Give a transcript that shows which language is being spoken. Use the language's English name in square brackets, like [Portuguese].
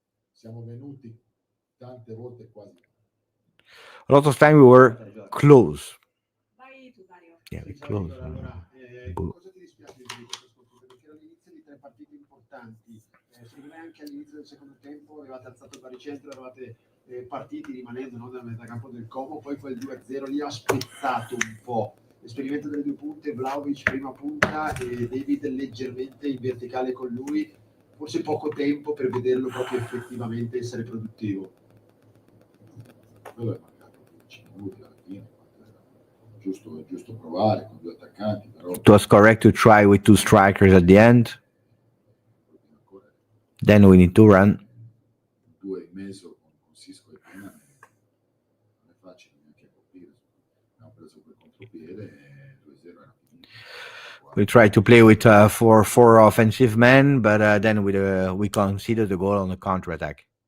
[Italian] Siamo venuti tante volte quasi. [English] A lot of times we were close. Yeah, we close. [Italian] Cosa ti dispiace di questa sconfitta? Perché era l'inizio di 3 partite importanti. Secondo me anche all'inizio del secondo tempo avevate alzato il baricentro, eravate partiti rimanendo, no, nel metacampo del Como, poi quel 2-0 lì ha spezzato un po'. L'esperimento delle 2 punte, Vlahovic prima punta e David leggermente in verticale con lui, forse poco tempo per vederlo proprio effettivamente essere produttivo. Quello è mancato 15 minuti alla fine, giusto provare con 2 attaccanti, però [English] It was correct to try with 2 strikers at the end. Then we need to run. [Italian] 2 in mezzo con Sisco e Pena non è facile neanche a colpire. Abbiamo preso quel contropiede e 2-0 era finito. [English] We tried to play with 4 offensive men, but then we conceded the goal on the counter-attack.